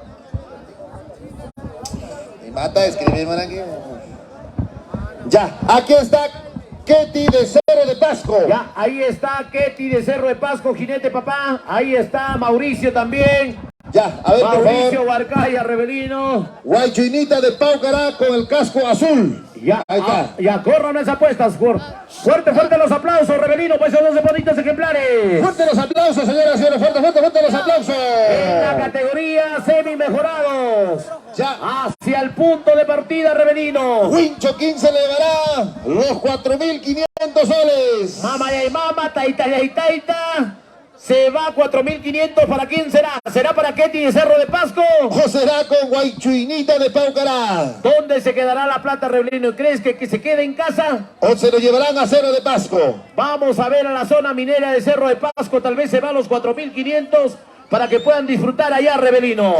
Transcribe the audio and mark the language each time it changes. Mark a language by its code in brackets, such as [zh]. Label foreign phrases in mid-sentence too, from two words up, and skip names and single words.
[es] Me mata escribir, man, aquí. Ya, aquí está Ketty de Cerro de Pasco. Ya, ahí está Ketty de Cerro de Pasco, jinete papá. Ahí está Mauricio también. Ya, a ver, por Mauricio favor. Barcaya, Rebelino. Huaychuinita de Paucará con el casco azul. Ya, Ahí está. ya corran las apuestas. Fuerte los aplausos, Rebelino, pues esos 12 bonitos ejemplares. Fuerte los aplausos, señoras y señores. Fuerte los aplausos. En la categoría semi mejorados. Ya. Hacia el punto de partida, Rebelino. Wincho King se le llevará los 4.500 soles. Mama y mama, taita y taita. Se va 4.500. ¿Para quién será? ¿Será para Ketty de Cerro de Pasco? ¿O será con Huaychuinita de Paucará? ¿Dónde se quedará la plata, Rebelino? ¿Crees que se quede en casa? ¿O se lo llevarán a Cerro de Pasco? Vamos a ver a la zona minera de Cerro de Pasco. Tal vez se va a los 4.500 para que puedan disfrutar allá, Rebelino.